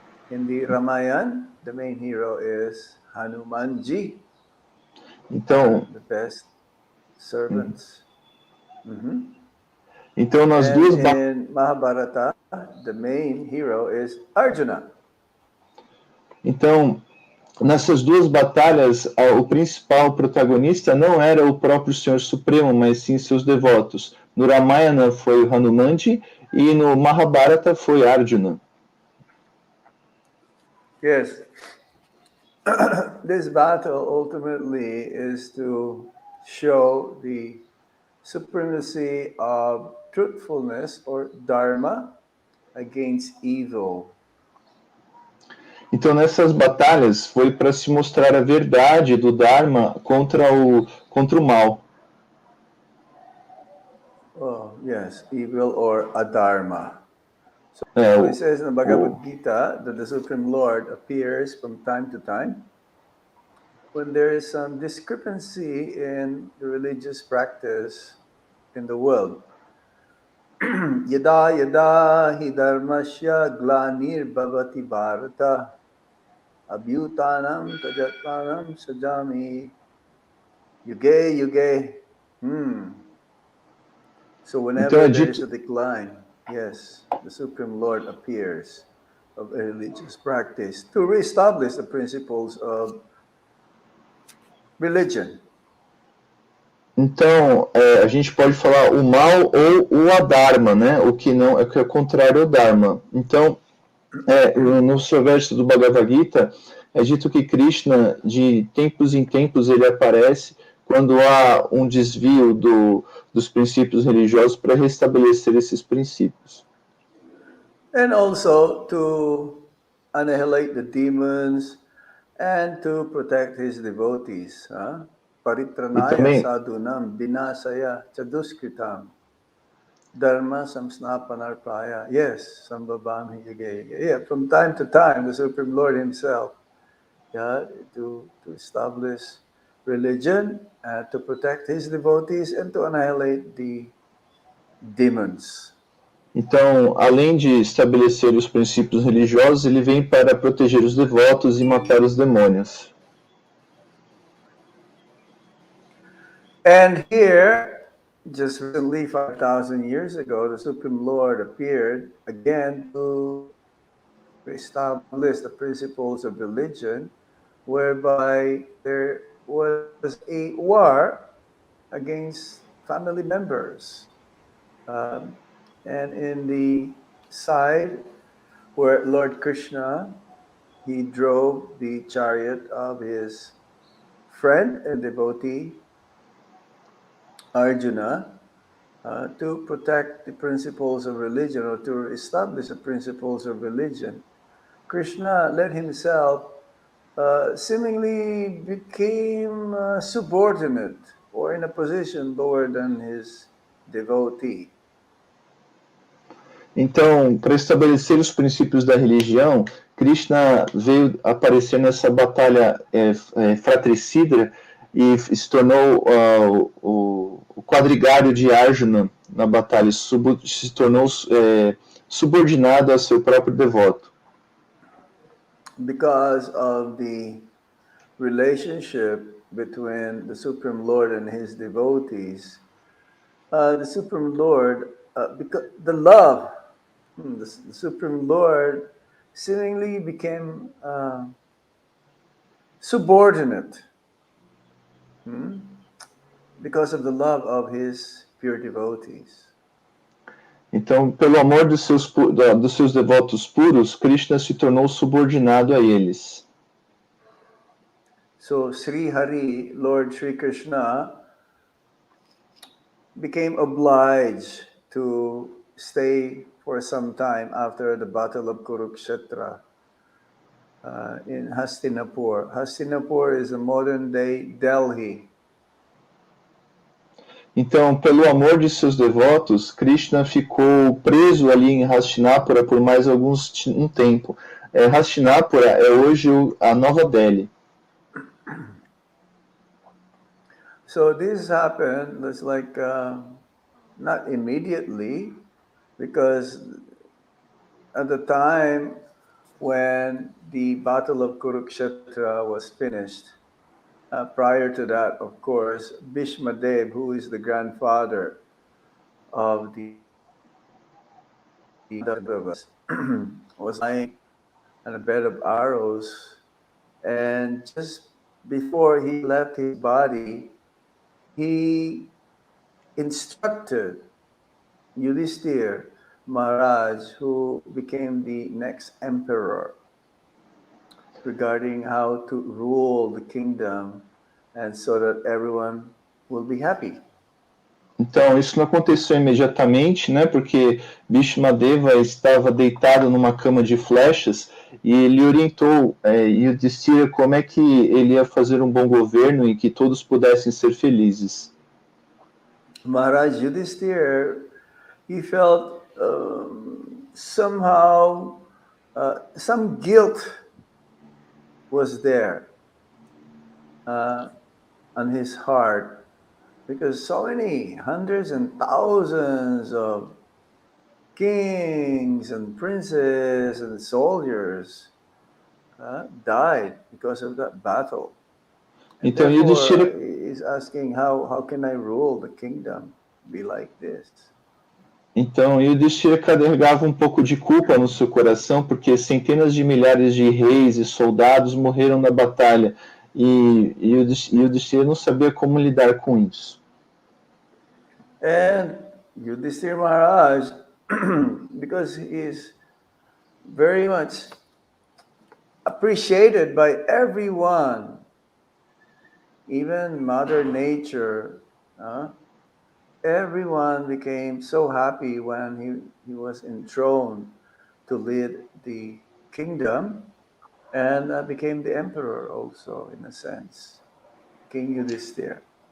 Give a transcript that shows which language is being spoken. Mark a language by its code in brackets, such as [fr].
[en] In the Ramayana, the main hero is Hanumanji, [pt] Então, [en] the best servants. [pt] Então nas [en] And [pt] duas [en] in Mahabharata, the main hero is Arjuna. [pt] Então, nessas duas batalhas, o principal protagonista não era o próprio Senhor Supremo, mas sim seus devotos. No Ramayana foi o Hanumanji e no Mahabharata foi Arjuna. [en] Yes. This battle ultimately is to show the supremacy of truthfulness or dharma against evil. [pt] Então, nessas batalhas, foi para se mostrar a verdade do Dharma contra o mal. [en] Oh, yes, evil or adharma. So it says in the Bhagavad Gita that the Supreme Lord appears from time to time when there is some discrepancy in the religious practice in the world. [sa] Yada yada hi dharmasya glanir bhavati bharata abhyutanam tajatmanam sajami yuge yuge. [en] So whenever there is a decline, yes, the Supreme Lord appears of a religious practice to reestablish the principles of religion. [pt] Então, a gente pode falar o mal ou o adharma, né? O que não é o contrário ao dharma. Então, no seu verso do Bhagavad Gita, é dito que Krishna, de tempos em tempos, ele aparece quando há um desvio dos princípios religiosos para restabelecer esses princípios. [en] And also to annihilate the demons and to protect his devotees. [sa] Paritranaya sadhunam vinasaya chaduskritam dharma samsnapanarpaya. Yes, sambhavami yuge. [en] Yeah, from time to time, the Supreme Lord himself, to establish religion, to protect his devotees, and to annihilate the demons. [pt] Então, além de estabelecer os princípios religiosos, ele vem para proteger os devotos e matar os demônios. [en] And here, just recently, 5,000 years ago, the Supreme Lord appeared again to establish the principles of religion, whereby there was a war against family members. And in the side where Lord Krishna, he drove the chariot of his friend and devotee, Arjuna, to protect the principles of religion or to establish the principles of religion. Krishna let himself seemingly became subordinate or in a position lower than his devotee. [pt] Então, para estabelecer os princípios da religião, Krishna veio aparecer nessa batalha fratricida e se tornou o quadrigário de Arjuna na batalha, se tornou subordinado a seu próprio devoto. [en] Because of the relationship between the Supreme Lord and his devotees, the Supreme Lord, because the love, the Supreme Lord seemingly became subordinate because of the love of his pure devotees. [pt] Então, pelo amor dos seus devotos puros, Krishna se tornou subordinado a eles. [en] So Sri Hari, Lord Sri Krishna, became obliged to stay for some time after the Battle of Kurukshetra in Hastinapur. Hastinapur is a modern-day Delhi. [pt] Então, pelo amor de seus devotos, Krishna ficou preso ali em Hastinapura por mais um tempo. Hastinapura é hoje a Nova Delhi. [en] So this happened, it's like not immediately, because at the time when the Battle of Kurukshetra was finished, prior to that, of course, Bhishma Dev, who is the grandfather of the Pandavas, was lying on a bed of arrows, and just before he left his body, he instructed Yudhishthir Maharaj, who became the next emperor, regarding how to rule the kingdom and so that everyone will be happy. [pt] Então, isso não aconteceu imediatamente, né? Porque Bhishmadeva estava deitado numa cama de flechas e ele orientou Yudhishthira como é que ele ia fazer um bom governo e que todos pudessem ser felizes. [en] Maharaj Yudhishthir, he felt somehow some guilt was there on his heart, because so many hundreds and thousands of kings and princes and soldiers died because of that battle. And [pt] Então, [en] therefore, he's asking, how can I rule the kingdom be like this? [pt] Então, Yudhishthira carregava um pouco de culpa no seu coração, porque centenas de milhares de reis e soldados morreram na batalha, e Yudhishthira não sabia como lidar com isso. [en] And Yudhishthira Maharaj, because he is very much appreciated by everyone, even Mother Nature, everyone became so happy when he was enthroned to lead the kingdom, and became the emperor also, in a sense, King Yudhishthira.